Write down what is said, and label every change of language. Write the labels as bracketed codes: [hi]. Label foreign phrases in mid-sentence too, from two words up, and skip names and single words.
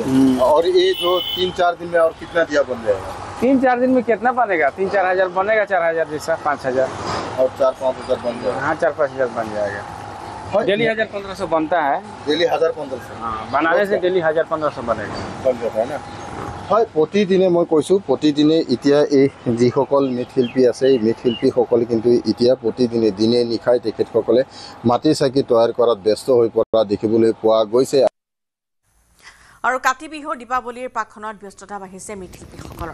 [hi] और ये जो 3-4 दिन में और कितना दिया बन जाएगा? 3-4 दिन में कितना बनेगा? 3-4 हज़ार बनेगा, 4 हज़ार जैसा, 5 हज़ार और 4-5 हज़ार बन जाएगा। हाँ, 4-5 हज़ार बन जाएगा। डेली 1500 बनता है। डेली 1500? हाँ, बनाने से डेली 1500 बनेगा, बन जाता है ना। [as] হয় প্ৰতিদিনে মই কৈছোঁ প্ৰতিদিনে এতিয়া এই যিসকল মৃৎশিল্পী আছে এই মৃৎশিল্পীসকলে কিন্তু এতিয়া প্ৰতিদিনে দিনে নিশাই তেখেতসকলে মাটিৰ চাকি তৈয়াৰ কৰাত ব্যস্ত হৈ পৰা দেখিবলৈ পোৱা গৈছে। আৰু কাতি বিহুৰ দীপাৱলীৰ প্ৰাকখনত ব্যস্ততা বাঢ়িছে মৃৎশিল্পীসকলৰ।